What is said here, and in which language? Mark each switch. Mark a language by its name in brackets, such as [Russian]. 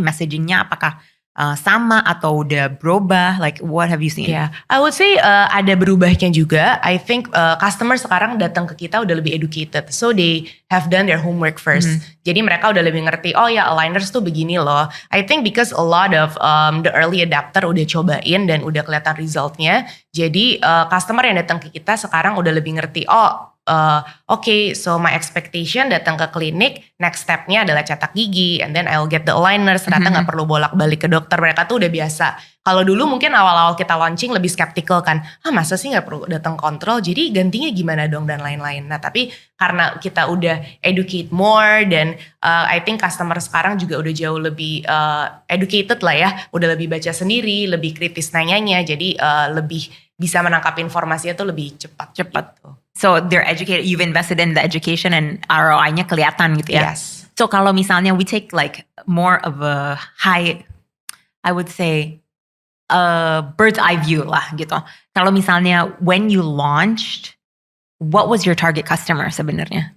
[Indonesian] Messagingnya apakah sama atau udah berubah? [English] Like what have you seen? Yeah, I would say [Indonesian] ada berubahnya juga. [English] I think customer sekarang datang ke kita udah lebih educated, so they have done their homework first. [Indonesian] Jadi mereka udah lebih ngerti, oh ya aligners tuh begini loh. [English] I think because a lot of the early adapter [Indonesian] udah cobain dan udah kelihatan resultnya. Jadi customer yang datang ke kita sekarang udah lebih ngerti, okay, [English] so my expectation [Indonesian] datang ke klinik, next stepnya adalah cetak gigi, [English] and then I'll get the aligners. [Indonesian] Ternyata gak perlu bolak-balik ke dokter, mereka tuh udah biasa. Kalau dulu mungkin awal-awal kita launching lebih skeptical kan, masa sih gak perlu datang kontrol, jadi gantinya gimana dong dan lain-lain. Nah tapi karena kita udah educate more, dan I think customer sekarang juga udah jauh lebih educated lah ya, udah lebih baca sendiri, lebih kritis nanyanya, jadi lebih bisa menangkap informasinya tuh lebih cepat. Gitu. [English] So they're educated, you've invested in the education and [Indonesian] ROI-nya kelihatan gitu ya. [English] Yes. So [Indonesian] kalau misalnya [English] we take like more of a high, I would say bird's eye view lah gitu. [Indonesian] Kalau misalnya [English] when you launched, what was your target customer sebenarnya?